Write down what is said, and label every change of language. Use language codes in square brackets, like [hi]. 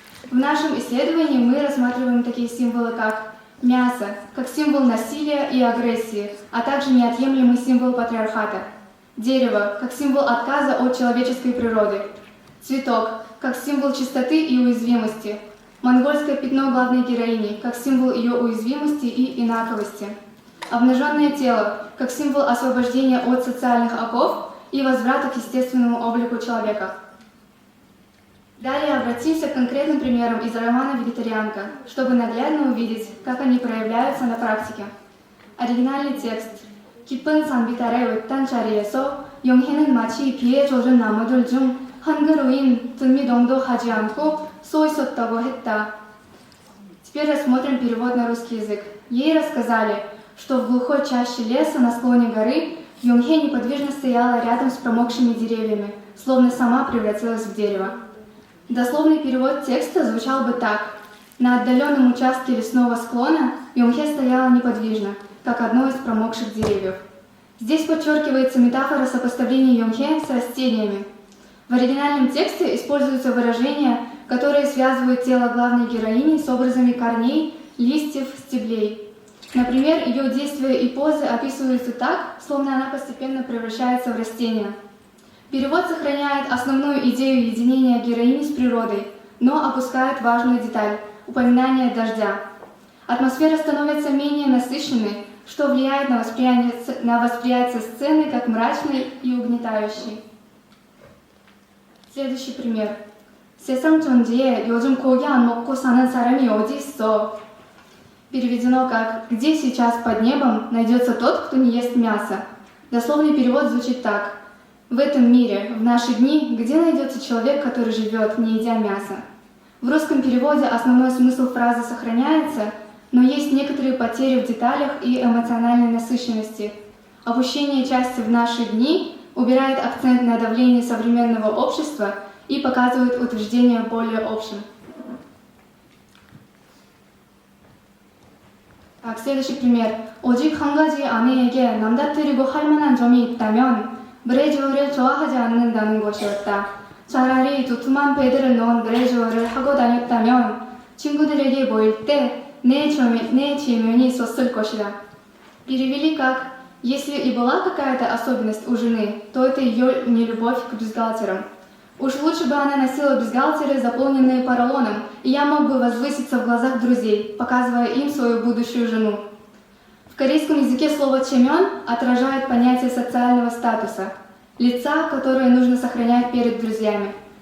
[ru] В нашем исследовании мы рассматриваем такие символы, как мясо, как символ насилия и агрессии, а также неотъемлемый символ патриархата, дерево, как символ отказа от человеческой природы, цветок, как символ чистоты и уязвимости, монгольское пятно главной героини, как символ ее уязвимости и инаковости, обнаженное тело, как символ освобождения от социальных оков и возврата к естественному облику человека. Далее обратимся к конкретным примерам из романа «Вегетарианка», чтобы наглядно увидеть, как они проявляются на практике. Оригинальный текст. [ko] 깊은 산비탈의 외딴 자리에서 영희는 마치 비에 젖은 나무들 중 한 그루인 등미동도 하지 않고 서 있었다고 했다. [ru] Теперь рассмотрим перевод на русский язык. Ей рассказали, что в глухой чаще леса на склоне горы Йонхе неподвижно стояла рядом с промокшими деревьями, словно сама превратилась в дерево. Дословный перевод текста звучал бы так. На отдаленном участке лесного склона Йонхе стояла неподвижно, как одно из промокших деревьев. Здесь подчеркивается метафора сопоставления Йонхе с растениями. В оригинальном тексте используются выражения, которые связывают тело главной героини с образами корней листьев, стеблей. Например, ее действия и позы описываются так, словно она постепенно превращается в растение. Перевод сохраняет основную идею единения героини с природой, но опускает важную деталь – упоминание дождя. Атмосфера становится менее насыщенной, что влияет на восприятие сцены как мрачной и угнетающей. Следующий пример. [ko] 세상 천지에 요즘 고기 안 먹고 사는 사람이 어디 있어? [ru] Переведено как «Где сейчас под небом найдется тот, кто не ест мясо?» Дословный перевод звучит так: «В этом мире, в наши дни, где найдется человек, который живет, не едя мясо?» В русском переводе основной смысл фразы сохраняется, но есть некоторые потери в деталях и эмоциональной насыщенности. Опущение части «в наши дни» убирает акцент на давлении современного общества и показывает утверждение более общим. Так, следующий пример. [ko] 오직 한 가지 아내에게 남다뜨리고 할 만한 점이 있다면 브레주어를 좋아하지 않는다는 것이었다. 차라리 두툼한 패드를 넣은 브레주어를 하고 다녔다면 친구들에게 보일 때 내 체면이 있었을 것이다. [ru] Перевели как: если и была какая-то особенность у жены, то это ее нелюбовь к бюстгальтерам. Уж лучше бы она носила бюстгальтеры, заполненные поролоном, и я мог бы возвыситься в глазах друзей, показывая им свою будущую жену. В корейском языке слово «чемён» отражает понятие социального статуса, лица, которое нужно сохранять перед друзьями.